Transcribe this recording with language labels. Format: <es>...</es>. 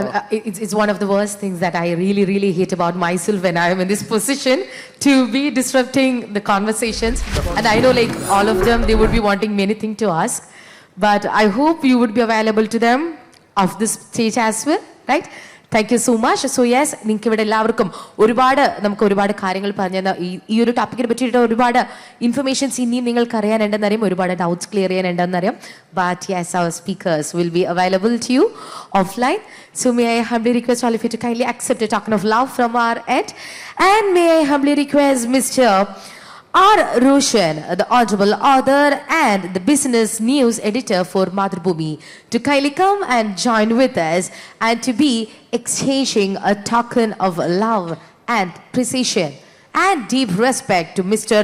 <en>it's one of the worst things that I really, really hate about myself when I am in this position to be disrupting the conversations. And I know like all of them, they would be wanting many things to ask. But I hope you would be available to them off this stage as well, right? Thank you so much.</en> <ml>So yes, നിങ്ങൾക്ക് ഇവിടെ എല്ലാവർക്കും നമുക്ക് ഒരുപാട് കാര്യങ്ങൾ പറഞ്ഞു ഈ ഒരു ടോപ്പിക്കിനെ പറ്റിയിട്ട് ഒരുപാട് ഇൻഫർമേഷൻസ് ഇനിയും നിങ്ങൾക്ക് അറിയാനുണ്ടെന്നറിയാം, ഒരുപാട് doubts clear ചെയ്യാനുണ്ടെന്നറിയാം.</ml> <en>But yes, our speakers will be available to you offline. So may I humbly request all of you to kindly accept a token of love from our end. And may I humbly request Mr. R. Roshan, the Honorable Author and the Business News Editor for Madhubhumi, to kindly come and join with us and to be exchanging a token of love and precision and deep respect to Mr.</en>